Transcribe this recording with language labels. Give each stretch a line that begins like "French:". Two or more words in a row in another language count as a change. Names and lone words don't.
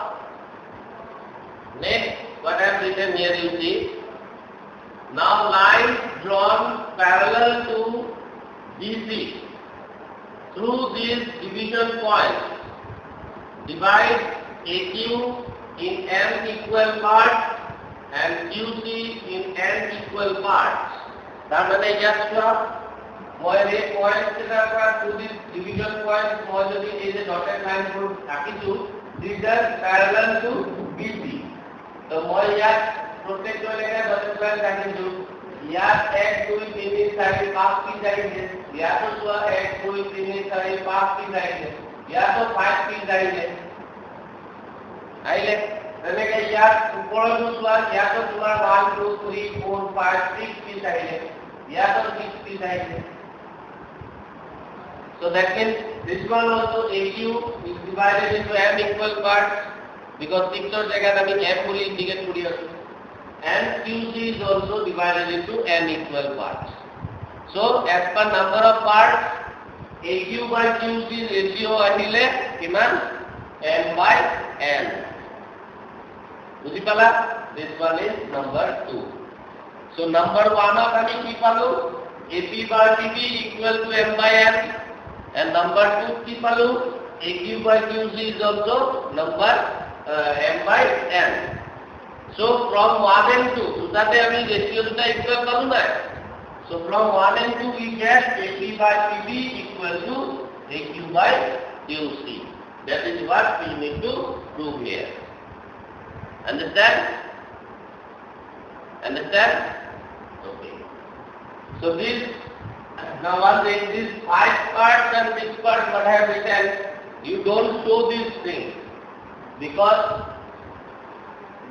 English: next what I have written here you see now lines drawn parallel to BC through these division points divide AQ in m equal parts and QC in n equal parts
Assamese: তাৰ মানে ইয়াত চোৱা মই এই পয়েন্ট কেইটাৰ পৰা
English: to this division point
Assamese: মই যদি এই যে ডটেড লাইনবোৰ ৰাখিছো
English: these are parallel to BC
Assamese: তো মই ইয়াত প্ৰত্যেক লৈকে
English: dotted line
Assamese: ৰাখিছো ইয়াত 1 2 3 4 5 পিচ আহিছে ইয়াতো চোৱা 1 2 3 4 5 পিচ আহিছে ইয়াতো 5 পিচ আহিছে আহিলে তেনেকে ইয়াত ওপৰতো চোৱা ইয়াতো তোমাৰ 1 2 3 4 5 6 পিচ আহিছে ইয়াতো 6 পিচ আহিছে
English: so that means this one also AQ is divided into m equal parts because 6
Hindi: or jagah
Assamese: আমি m বুলি indicate কৰি আছো
English: and QC is also divided into n equal parts so as per number of parts AQ by QC ratio
Assamese: আহিলে কিমান
English: m by n
Assamese: বুজি পালা
English: this one is number 2 so number 1 of
Assamese: আমি কি
English: পালো AP by PB equal to m by n and number 2
Assamese: কি পালো
English: AQ by QC is also number m by n so from 1 and 2 so that
Assamese: আমি ratio দুটা equal পালো না
English: so from 1 and 2 we get AP by PB equal to AQ by QC that is what we need to prove here understand okay so this now one thing this 5 parts and 6 parts what I have written you don't show these things because we